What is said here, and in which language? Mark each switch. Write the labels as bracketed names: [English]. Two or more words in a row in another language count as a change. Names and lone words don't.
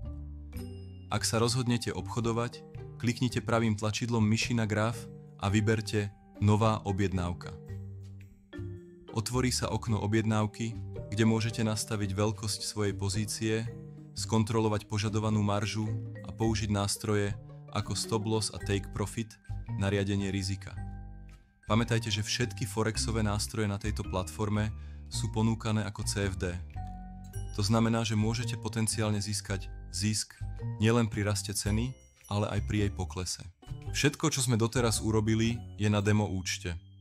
[Slovak] Ak sa rozhodnete obchodovať, kliknite pravým tlačidlom myši na graf a vyberte Nová objednávka. Otvorí sa okno objednávky, kde môžete nastaviť veľkosť svojej pozície, skontrolovať požadovanú maržu a použiť nástroje ako [English] stop loss [Slovak] a [English] take profit [Slovak] na riadenie rizika. Pamätajte, že všetky forexové nástroje na tejto platforme sú ponúkané ako CFD. To znamená, že môžete potenciálne získať zisk nielen pri raste ceny, ale aj pri jej poklese. Všetko, čo sme doteraz urobili, je na demo účte.